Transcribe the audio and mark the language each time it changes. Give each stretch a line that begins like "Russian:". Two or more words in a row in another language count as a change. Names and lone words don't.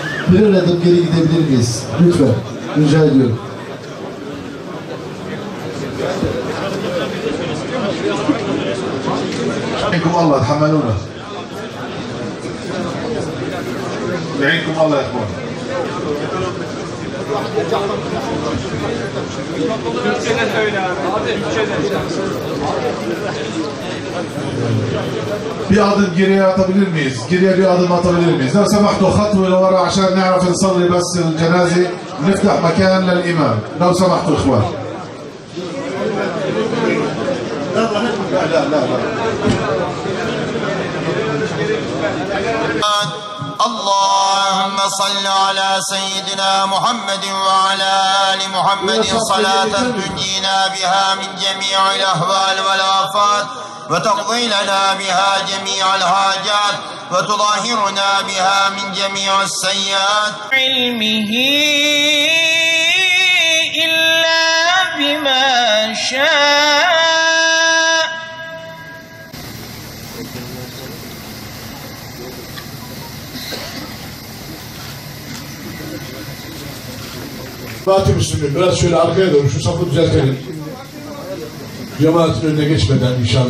Turkish: Birer adım geri gidebilir miyiz? Lütfen. Rica ediyorum.
Arabic: يعينكم الله تحملونا. يعينكم الله يا اخوان.
Turkish: Türkçeden söyle abi. Türkçeden. Bir adım geriye atabilir miyiz? Geriye bir adım atabilir miyiz?
Arabic: لو سمحتوا خطوة لورا عشان نعرف نصلي بس الجنازة نفتح مكان للإمام. لو سمحتوا إخوان. لا. اللهم صل على سيدنا محمد وعلى آل محمد صلاة تنجينا بها من جميع الأهوال والآفات وتقضي لنا بها جميع الحاجات وتطهرنا بها من جميع السيئات علمه إلا بما شاء.
Turkish: Cemaat-i Müslümin biraz şöyle arkaya doğru şu safı düzeltelim. Cemaatin önüne geçmeden inşallah.